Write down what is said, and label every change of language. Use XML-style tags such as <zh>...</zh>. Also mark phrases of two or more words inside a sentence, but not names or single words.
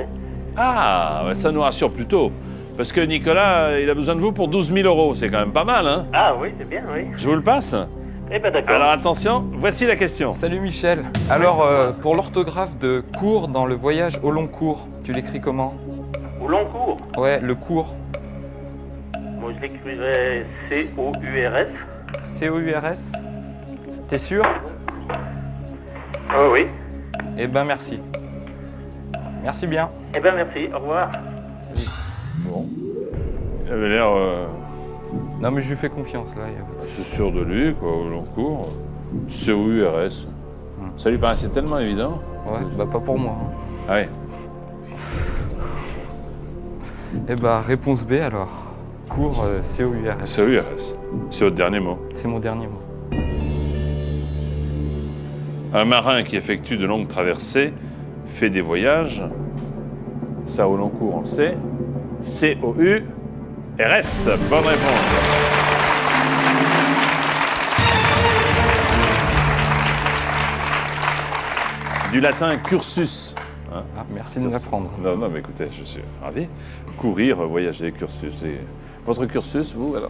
<fr>Ah, ouais, ça nous rassure plutôt. Parce que Nicolas, il a besoin de vous pour 12 000 €. C'est quand même pas mal, hein? Ah oui, c'est bien, oui. Je vous le passe? Eh ben d'accord. Alors attention, voici la question. Salut Michel. Alors, pour l'orthographe de cours dans le voyage au long cours, tu l'écris comment? Au long cours, Ouais, le cours. moi je l'écrivais C-O-U-R-S. C-O-U-R-S. T'es sûr? Ah oui. Eh ben merci. Merci bien. Eh ben merci, au revoir. Bon. Il avait l'air... Non mais je lui fais confiance là. Y a pas de souci. c'est sûr de lui, quoi, au long cours. C-O-U-R-S. Ça lui paraissait tellement évident. Ouais, bah pas pour moi. Hein. Ah ouais. Eh bah réponse B alors. Cours C-O-U-R-S. C-O-U-R-S. C'est votre dernier mot. C'est mon dernier mot. Un marin qui effectue de longues traversées fait des voyages. Ça, au long cours, on le sait. C-O-U-R-S. Bonne réponse. Du latin cursus. Hein? Ah, merci de me l'apprendre. Non, non, mais écoutez, je suis ravi. Courir, voyager, cursus. Et votre cursus, vous, alors</fr>